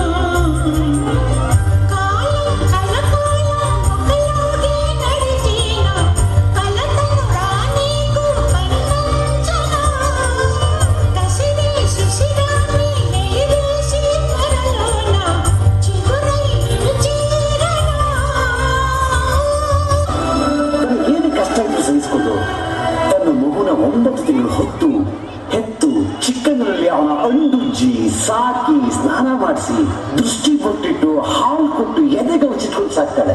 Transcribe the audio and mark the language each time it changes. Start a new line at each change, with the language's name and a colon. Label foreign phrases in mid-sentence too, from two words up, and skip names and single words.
Telugu: కాలం కలకాలం ఒకలాగే నడిచిన కలతను రానీకు కన్నుంచనా కసిరే శిశిరాన్ని నెలివేసి త్వరలోన చిగురై నిలిచేరనా
Kannada: ಏನು ಕಷ್ಟ ಇದ್ದು ಸಹಿಸಿಕೊಂಡು ತನ್ನ ಮಗುನ 9 ತಿಂಗಳು ಹೊತ್ತು ಹೆತ್ತು ಚಿಕ್ಕಂದಿನಲ್ಲಿ ಅವನ ಅಂಡುಜ್ಜಿ ಸಾಕಿ ಸ್ನಾನ ಮಾಡಿಸಿ ದೃಷ್ಟಿ ಕೊಟ್ಟಿಟ್ಟು ಹಾಲು ಕೊಟ್ಟು ಎದೆಗೆ ಉಚ್ಚಿಟ್ಕೊಂಡು ಸಾಕ್ತಾಳೆ.